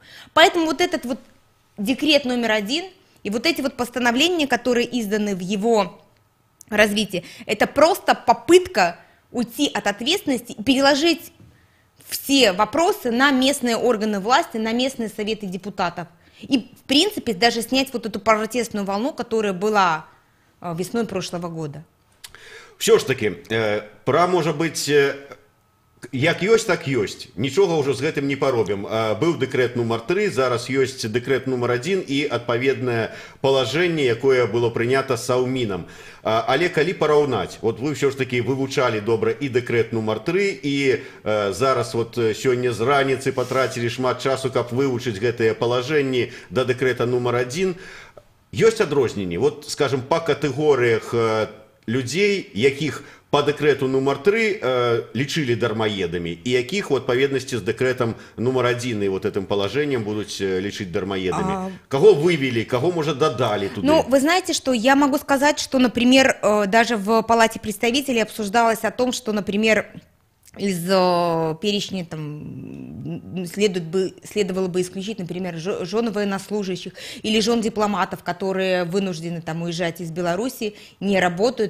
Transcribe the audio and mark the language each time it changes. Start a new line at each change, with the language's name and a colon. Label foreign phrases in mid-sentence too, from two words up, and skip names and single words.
Russian: Поэтому вот этот вот декрет номер 1 и вот эти вот постановления, которые изданы в его развитии, это просто попытка уйти от ответственности и переложить все вопросы на местные органы власти, на местные советы депутатов. И, в принципе, даже снять вот эту протестную волну, которая была весной прошлого года. Все ж таки, пра, может быть,
Belarusian: Як ёсць, так ёсць. Нічога ўжо з гэтым не паробім. Быў дэкрэт нумар 3, зараз ёсць дэкрэт нумар 1 і адпаведнае палажэнне, якое было прынята Саўмінам. Але калі параўнаць, вот вы ўсё ж такі вывучалі добра і дэкрэт нумар 3, і зараз вот сёння з раніцы патрацілі шмат часу, каб вывучыць гэтыя палажэнні да дэкрэта нумар 1. Ёсць адрозненні, вот, скажем, па катэгорыях людзей, якіх по дэкрэту нумар 3 лічылі дармаедамі, і якіх у адпаведнасці з дэкрэтам нумар 1 і
Russian: вот этим положением
Belarusian: будуць лічыць дармаедамі.
Russian: Кого вывели, кого, может, додали туда? Ну, вы знаете, что я могу сказать, что, например, даже в Палате представителей обсуждалось о том, что, например, из перечня там, следовало бы исключить, например, жен военнослужащих или жен дипломатов, которые вынуждены там, уезжать из Беларуси, не работают.